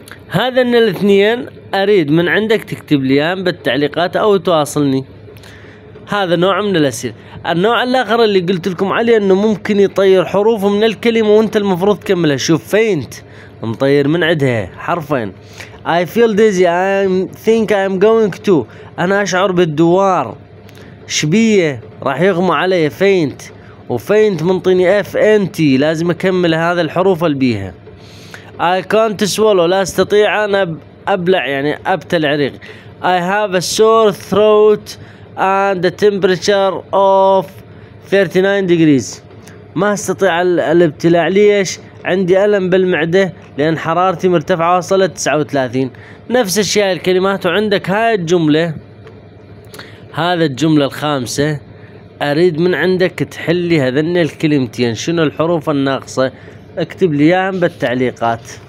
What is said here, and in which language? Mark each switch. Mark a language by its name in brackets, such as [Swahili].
[Arabic] هذا من الاثنين اريد من عندك تكتب لي بالتعليقات او تواصلني. هذا نوع من الأسئلة. النوع الآخر اللي قلت لكم عليه انه ممكن يطير حروف من الكلمة وانت المفروض تكملها. شوف فينت مطير من عندها حرفين. [English] I feel dizzy I think I'm going to، [Arabic] انا اشعر بالدوار. شبيه راح يغمى علي فينت، وفينت منطيني اف ان تي لازم اكمل هذا الحروف اللي بيها. [English] I can't swallow [Arabic] لا استطيع انا ابلع يعني ابتلع ريق. [English] I have a sore throat and the temperature of 39 degrees، [Arabic] ما استطيع الابتلاع. ليش؟ عندي ألم بالمعدة لأن حرارتي مرتفعة وصلت 39. نفس الشيء الكلمات. وعندك هاي الجملة، هذا الجملة الخامسة أريد من عندك تحلي هذن الكلمتين شنو الحروف الناقصة، اكتب لي اياهم بالتعليقات.